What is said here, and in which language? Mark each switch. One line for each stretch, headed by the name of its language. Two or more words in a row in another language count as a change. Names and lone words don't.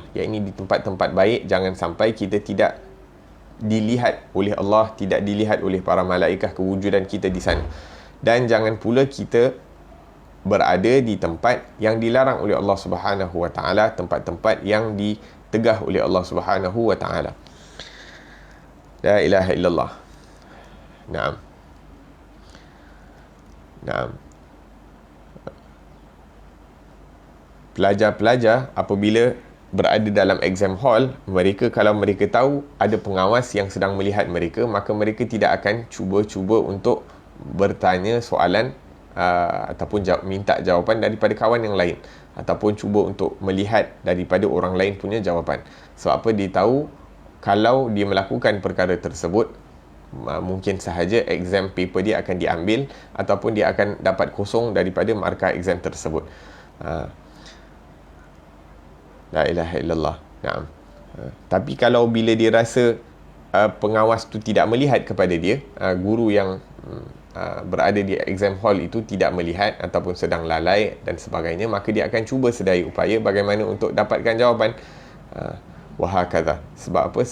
Malay: Iaitu di tempat-tempat baik, jangan sampai kita tidak dilihat oleh Allah, tidak dilihat oleh para malaikat kewujudan kita di sana. Dan jangan pula kita berada di tempat yang dilarang oleh
Arabic: الله سبحانه وتعالى,
Malay: tempat-tempat yang ditegah oleh
Arabic: الله سبحانه وتعالى. لا إله إلا الله. نعم. Naam.
Malay: Pelajar-pelajar apabila berada dalam
English: exam hall,
Malay: mereka kalau mereka tahu ada pengawas yang sedang melihat mereka, maka mereka tidak akan cuba-cuba untuk bertanya soalan ataupun minta jawapan daripada kawan yang lain, ataupun cuba untuk melihat daripada orang lain punya jawapan. Sebab apa? Dia tahu kalau dia melakukan perkara tersebut, mungkin sahaja
English: exam paper
Malay: dia akan diambil ataupun dia akan dapat kosong daripada markah exam tersebut.
Arabic: لا إله إلا الله. نعم.
Malay: Tapi kalau bila dia rasa pengawas tu tidak melihat kepada dia, guru yang berada di
English: exam hall
Malay: itu tidak melihat ataupun sedang lalai dan sebagainya, maka dia akan cuba sedaya upaya bagaimana untuk dapatkan jawapan. Wahakadha. Sebab apa?